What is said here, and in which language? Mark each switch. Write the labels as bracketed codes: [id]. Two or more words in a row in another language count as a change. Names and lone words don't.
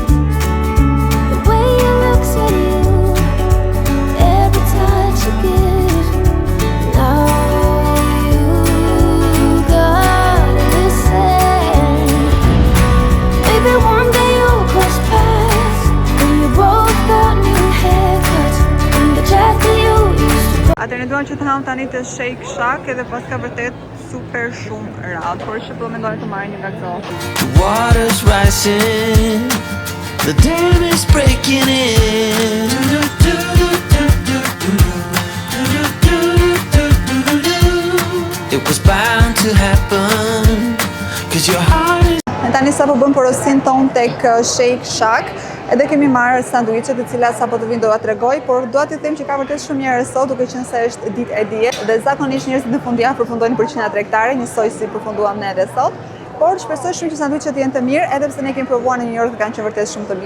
[en] The way it looks at you, every touch you give. Now you gotta listen. Maybe one day you'll cross paths and you both got new haircuts, and the jacket you used to. [sq] Atëherë ne duam që të ham tani të Shake Shack, edhe pas ka vërtet super shumë radhë, por që po mendoj të marrë një nga këto. [en] The water's rising, the dam is breaking in. It was bound to happen, 'cause your heart is. [sq] Ne tani sapo bëm porosin ton tek Shake Shack, edhe kemi marrë sanduiçe të cilat sapo të vinë do t'ua tregoj, por dua t'ju them që ka vërtet shumë njerëz sot, duke qenë se është ditë e diel, dhe zakonisht njerëzit në fundjavë përfundojnë për qendra tregtare, njësoj si përfunduam ne edhe sot. Por shpresoj shumë që sanduiçet jenë të mirë, edhe pse ne kemi provuar në New York dhe kanë qenë vërtet shumë të mira.